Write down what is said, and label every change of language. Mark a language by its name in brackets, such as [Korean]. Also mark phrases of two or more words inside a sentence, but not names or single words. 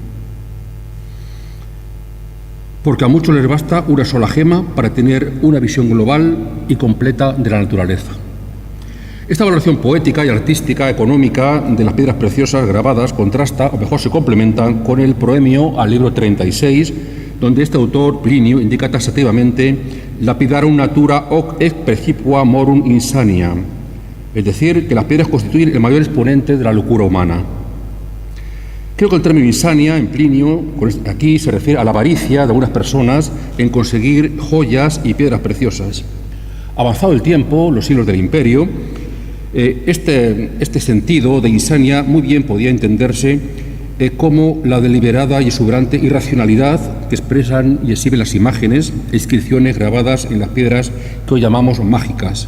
[Spanish] Porque a muchos les basta una sola gema para tener una visión global y completa de la naturaleza. Esta valoración poética y artística, económica, de las piedras preciosas grabadas contrasta, o mejor se complementa, con el proemio al libro 36, donde este autor, Plinio, indica taxativamente [Latin] lapidarum natura hoc ex precipua morum insania, [Spanish] es decir, que las piedras constituyen el mayor exponente de la locura humana. Creo que el término insania en Plinio aquí se refiere a la avaricia de algunas personas en conseguir joyas y piedras preciosas. Avanzado el tiempo, los siglos del imperio, este sentido de insania muy bien podía entenderse como la deliberada y exuberante irracionalidad que expresan y exhiben las imágenes e inscripciones grabadas en las piedras que hoy llamamos mágicas.